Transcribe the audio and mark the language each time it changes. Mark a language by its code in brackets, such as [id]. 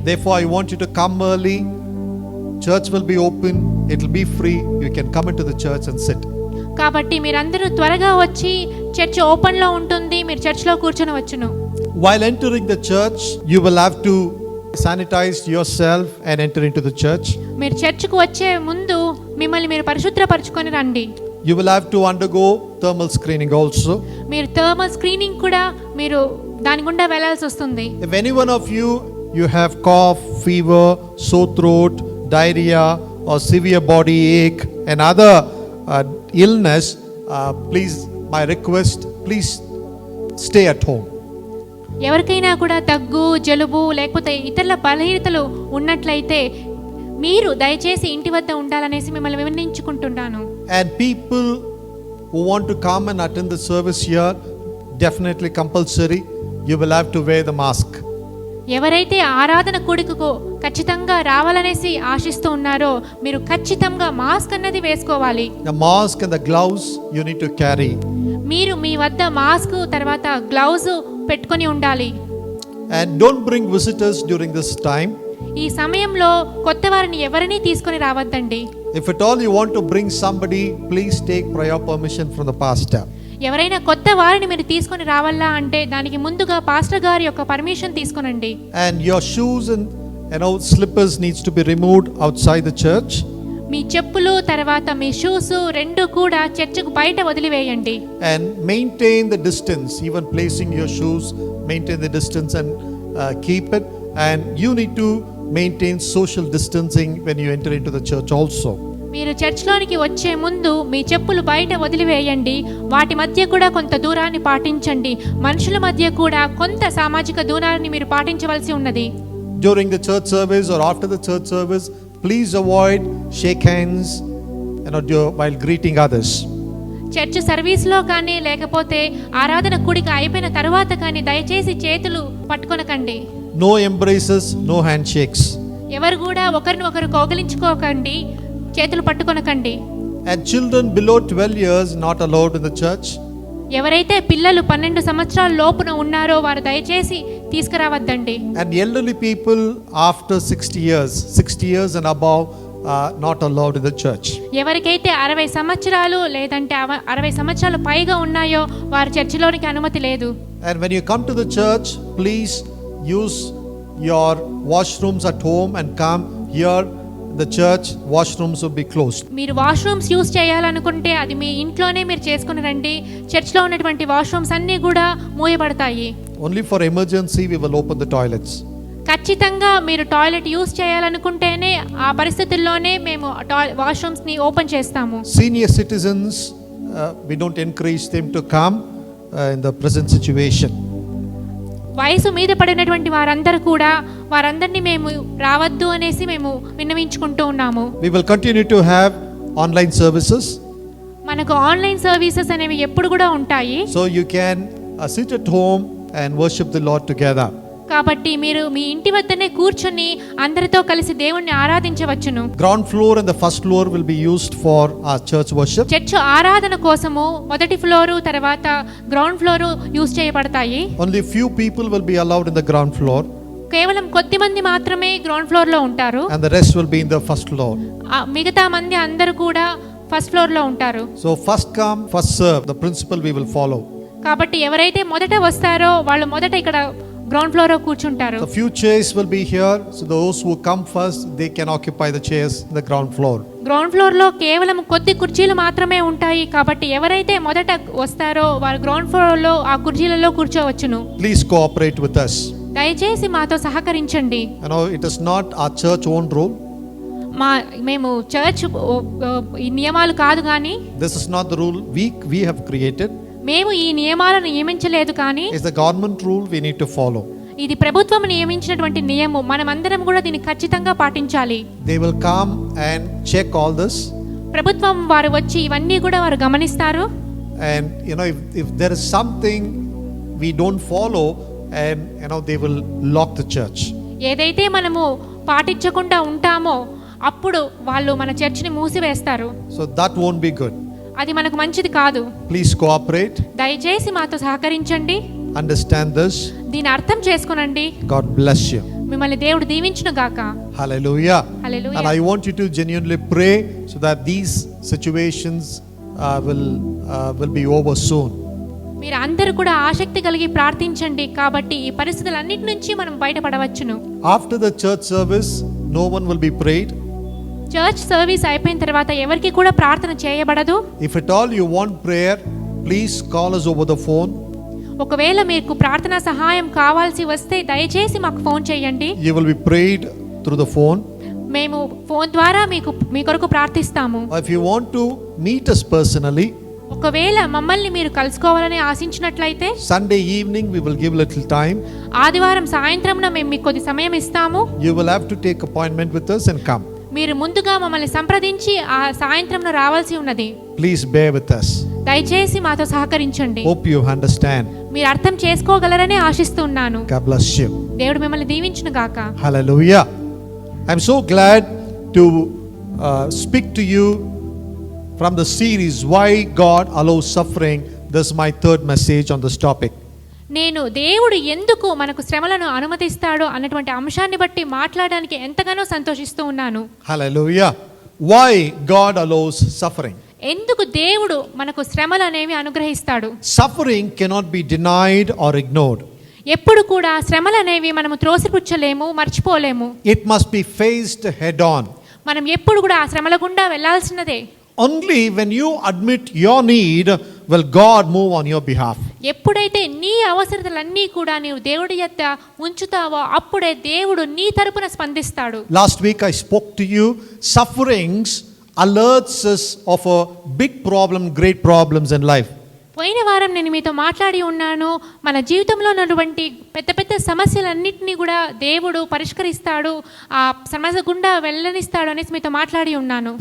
[en] Therefore I want you to come early. Church will be open. It will be free. You can come into the church and sit. [te] కాబట్టి మీరందరూ త్వరగా వచ్చి church open లో ఉంటుంది, మీరు చర్చ్లో కూర్చొనవచ్చును. [en] While entering the church, you will have to sanitize yourself and enter into the church. [te] మీరు చర్చ్కు వచ్చే ముందు మిమ్మల్ని మీరు పరిశుభ్రపరచుకొని రండి. [en] You will have to undergo thermal screening also. [te] మీరు థర్మల్ స్క్రీనింగ్ కూడా మీరు దాని గుండా వెళ్ళాల్సి వస్తుంది. [en] If any one of you have cough, fever, sore throat, diarrhea or severe body ache and other illness, please, my request, please stay at home. [te] ఎవరికైనా కూడా దగ్గు, జలుబు లేకపోతే ఇతరుల బలహీనతలు ఉన్నట్లయితే మీరు దయచేసి ఇంటి వద్ద ఉండాలనేసి మిమ్మల్ని విన్నవించుకుంటున్నాను. [en] And people who want to come and attend the service here, definitely compulsory, you will have to wear the mask. [te] ఎవరైతే ఆరాధన కూడికకు ఖచ్చితంగా రావాలనేసి ఆశిస్తూ ఉన్నారో మీరు ఖచ్చితంగా మాస్క్ అన్నది వేసుకోవాలి. [en] The mask and the gloves you need to carry. [te] మీరు మీ వద్ద మాస్క్ తర్వాత గ్లౌజ్ పెట్టుకొని ఉండాలి. [en] And don't bring visitors during this time. [te] ఈ సమయంలో కొత్త వారిని ఎవరిని తీసుకొని రావద్దండి. [en] If at all you want to bring somebody, please take prior permission from the pastor. [te] ఎవరైనా కొత్త వారిని మీరు తీసుకొని రావాలా అంటే దానికి ముందుగా పాస్టర్ గారి యొక్క permission తీసుకొనండి. [en] And your shoes and slippers needs to be removed outside the church. [te] మీ చెప్పులు తర్వాత మీ షూస్ రెండు కూడా చర్చికి బయట వదిలివేయండి. [en] And maintain the distance, even placing your shoes, maintain the distance and keep it. And you need to maintain social distancing when you enter into the church also. [te] మీరు చర్చ్లోనికి వచ్చే ముందు మీ చెప్పులు బయట వదిలివేయండి. వాటి మధ్య కూడా కొంత దూరాన్ని పాటించండి. మనుషుల మధ్య కూడా కొంత సామాజిక దూరాన్ని మీరు పాటించవలసి ఉన్నది. [en] During the church service or after the church service, please avoid shake hands while greeting others. [te] Church సర్వీస్లో కానీ లేకపోతే ఆరాధన కూడిక అయిపోయిన తర్వాత కానీ దయచేసి చేతులు పట్టుకొనకండి. [en] No embraces, no handshakes. [te] ఎవరు కూడా ఒకరిని ఒకరు కౌగిలించుకోకండి, చేతులు పట్టుకొనకండి. [en] And children below 12 years not allowed in the church. [te] ఎవరైతే పిల్లలు 12 సంవత్సరాల లోపున ఉన్నారో వారు దయచేసి తీసుకురావద్దండి. [en] And elderly people after 60 years and above not allowed in the church. [te] ఎవరికైతే 60 సంవత్సరాలు లేదంటే 60 సంవత్సరాలు పైగా ఉన్నాయో వారి చర్చిలోనికి అనుమతి లేదు. [en] And when you come to the church, please use your washrooms at home and come here. The church washrooms will be closed. [te] మీరు వాష్రూమ్స్ యూస్ చేయాలనుకుంటే అది మీ ఇంట్లోనే మీరు చేసుకుని రండి. చర్చ్లో ఉన్నటువంటి వాష్రూమ్స్ అన్నీ కూడా మూయబడతాయి. [en] Only for emergency we will open the toilets. [te] ఖచ్చితంగా మీరు టాయిలెట్ యూస్ చేయాలనుకుంటేనే ఆ పరిస్థితుల్లోనే మేము వాష్రూమ్స్ని ఓపెన్ చేస్తాము. [en] Senior citizens, we don't encourage them to come in the present situation. [te] వయసు మీద పడినటువంటి వారందరినీ మేము రావద్దు అనేసి మేము విన్నవించుకుంటూ ఉన్నాము. [en] We will continue to have online services. [te] మనకు ఆన్లైన్ సర్వీసెస్ అనేవి ఎప్పుడు కూడా ఉంటాయి. [en] So you can sit at home and worship the Lord together. [te] కాబట్టి మీరు మీ ఇంటి వద్దనే కూర్చొని అందరితో కలిసి దేవుణ్ణి ఆరాధించవచ్చును. [en] Ground floor and the first floor will be used for our church worship. [te] Church ఆరాధన కోసము మొదటి ఫ్లోరు తర్వాత గ్రౌండ్ ఫ్లోరు యూస్ చేయబడతాయి. [en] Only few people will be allowed in the ground floor. [te] కేవలం కొద్ది మంది మాత్రమే గ్రౌండ్ ఫ్లోర్ లో ఉంటారు. [en] And the rest will be in the first floor. [te] మిగతా మంది అందరూ కూడా ఫస్ట్ ఫ్లోర్ లో ఉంటారు. [en] So first come first serve, the principle we will follow. [te] కాబట్టి ఎవరైతే మొదట వస్తారో వాళ్ళు మొదట ఇక్కడ గ్రౌండ్ ఫ్లోర్ లో కూర్చుంటారు. [en] The few chairs will be here, so those who come first they can occupy the chairs in the ground floor. [te] Ground floor లో కేవలం కొద్ది కుర్చీలు మాత్రమే ఉంటాయి. కాబట్టి ఎవరైతే మొదట వస్తారో వారు గ్రౌండ్ ఫ్లోర్ లో ఆ కుర్చీలలో కూర్చోవచ్చును. [en] Please cooperate with us. [te] దయచేసి మాతో సహకరించండి. [en] It is not our church own rule. [te] మేము చర్చ్ ఈ నియమాలు కాదు కానీ [en] This is not the rule we have created. [te] మేము ఈ నియమాలను నియమించలేదు కానీ [en] It's the government rule we need to follow. [te] ఇది ప్రభుత్వం నియమించినటువంటి నియమం. మనమందరం కూడా దీన్ని ఖచ్చితంగా పాటించాలి. [en] They will come and check all this. [te] ప్రభుత్వం వారు వచ్చి ఇవన్నీ కూడా వారు గమనిస్తారు. [en] And if there is something we don't follow, and they will lock the church. [te] ఏదైతే మనము పాటించకుండా ఉంటామో అప్పుడు వాళ్ళు మన చర్చిని మూసివేస్తారు. [en] So that won't be good. [te] అది మనకు మంచిది కాదు. [en] Please cooperate. [te] దయచేసి మాతో సహకరించండి. [en] Understand this. [te] దీని అర్థం చేసుకొనండి. [en] God bless you. మిమ్మల్ని దేవుడు దీవించును గాక. Hallelujah. Hallelujah. And I want you to genuinely pray so that these situations will be over soon. [te] మీరు అందరూ కూడా ఆసక్తి కలిగి ప్రార్థించండి. కాబట్టి ఈ పరిస్థితులన్నిటి నుంచి మనం బయటపడవచ్చును. [en] After the church service, no one will be prayed. [te] Church service అయిపోయిన తర్వాత ఎవరికి కూడా ప్రార్థన చేయబడదు. [en] If at all you want prayer, please call us over the phone. [te] ఒకవేళ మీకు ప్రార్థన సహాయం కావాల్సి వస్తే దయచేసి మాకు ఫోన్ చేయండి. [en] You will be prayed through the phone. [te] మేము ఫోన్ ద్వారా మీ కొరకు ప్రార్థిస్తాము. [en] If you want to meet us personally, [te] ఒకవేళ మమ్మల్ని మీరు కలుసుకోవాలని ఆశించినట్లయితే [en] Sunday evening we will give little time. [te] ఆదివారం సాయంత్రంన మేము మీకు కొద్ది సమయం ఇస్తాము. [en] You will have to take appointment with us and come. [te] మీరు ముందుగా మమ్మల్ని సంప్రదించి ఆ సాయంత్రంన రావాల్సి ఉన్నది. [en] Please bear with us. [te] దయచేసి మాతో సహకరించండి. [en] Hope you understand. [te] మీరు అర్థం చేసుకోగలరని ఆశిస్తున్నాను. [en] God bless you. [te] దేవుడు మిమ్మల్ని దీవించును గాక. [en] Hallelujah. I'm so glad to speak to you from the series Why God Allows Suffering. This is my third message on this topic. [te] నేను దేవుడు ఎందుకు మనకు శ్రమలను అనుమతిస్తాడో అన్నటువంటి అంశాన్ని బట్టి మాట్లాడడానికి ఎంతగానో సంతోషిస్తూ ఉన్నాను. [en] Hallelujah. Why God allows suffering? [te] ఎందుకు దేవుడు మనకు శ్రమలు అనేవి అనుగ్రహిస్తాడు? [en] Suffering cannot be denied or ignored. [te] ఎప్పుడు కూడా శ్రమలు అనేవి మనము త్రోసిపుచ్చలేము, మర్చిపోలేము. [en] It must be faced head on. [te] మనం ఎప్పుడు కూడా ఆ శ్రమల గుండా వెళ్ళాల్సినదే. [en] Only when you admit your need will God move on your behalf. [te] ఎప్పుడైతే నీ అవసరతలన్నీ కూడా నీవు దేవుడి యొద్ద ఉంచుతావో అప్పుడే దేవుడు నీ తరపున స్పందిస్తాడు. [en] Last week I spoke to you, sufferings alerts us of a big problem, great problems in life. [te] పోయిన వారం నేను మీతో మాట్లాడి ఉన్నాను, మన జీవితంలో ఉన్నటువంటి పెద్ద పెద్ద సమస్యలన్నింటినీ కూడా దేవుడు పరిష్కరిస్తాడు, ఆ సమస్య గుండా వెళ్ళనిస్తాడు అనేసి మీతో మాట్లాడి ఉన్నాను.